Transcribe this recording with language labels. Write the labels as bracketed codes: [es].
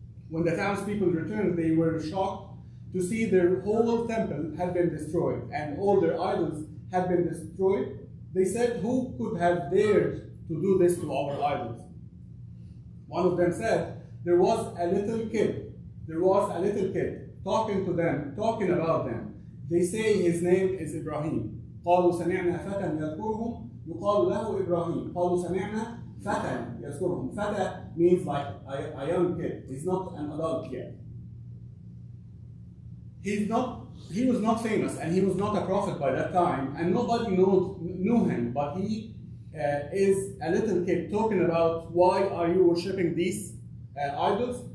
[en] When the townspeople returned, they were shocked to see their whole temple had been destroyed and all their idols had been destroyed. They said, "Who could have dared to do this to our idols?" One of them said, there was a little kid talking to them, talking about them. They say his name is Ibrahim. [ar] قالوا سمعنا فتى يذكرهم يقال له إبراهيم. قالوا سمعنا فتى يذكرهم. [en] Fata means like a young kid. He's not an adult yet. he was not famous, and he was not a prophet by that time, and nobody knew him, but he is a little kid talking about why are you worshipping these idols.